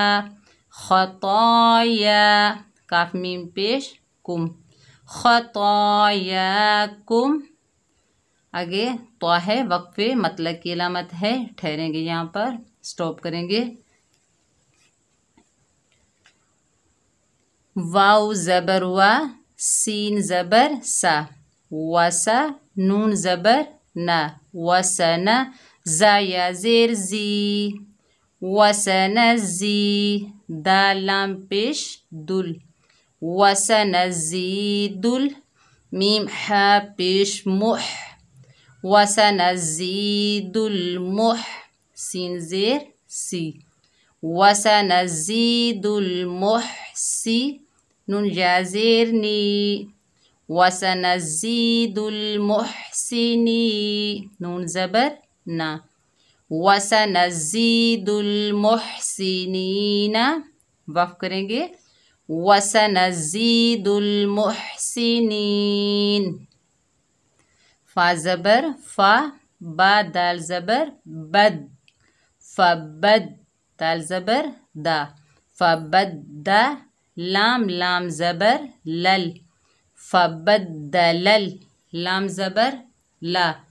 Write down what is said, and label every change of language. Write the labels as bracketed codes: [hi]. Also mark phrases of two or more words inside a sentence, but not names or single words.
[ur] خطایا کاف میم پیش کم خطاياكم آگے طا ہے وقفے مطلق کی علامت ہے ٹھہریں گے یہاں پر سٹاپ کریں گے واو زبر وا سین زبر سا وسا نون زبر نا وسنا زا یا زیر زی وسنزی دال لام پیش دل وسنزيدل میم حا پیش مح [ar] وسنزيد المح [ur] سین زیر سی [ar] وسنزيد المحسی [ur] نون یا زیر نی [ar] وسنزيد المحسنی [ur] نون زبر نا [ar] وسنزيد المحسنین [ur] وقف کریں گے [ar] وسنزيد المحسنین [ur] فا زبر فا با دال زبر بد فبد دال زبر دا فبدا لام لام زبر لل فبدلل لام زبر لا